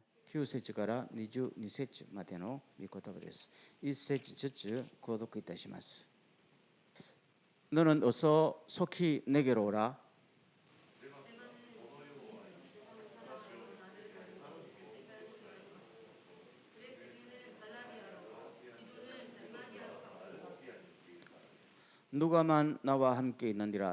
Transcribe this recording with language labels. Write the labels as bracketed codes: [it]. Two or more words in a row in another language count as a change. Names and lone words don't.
[ja] ヒューセチから22節までの御言葉です。1節ずつ購読いたします。 [ko] 너는 어서 속히 내게로 오라. 누가만 나와 함께 있느니라.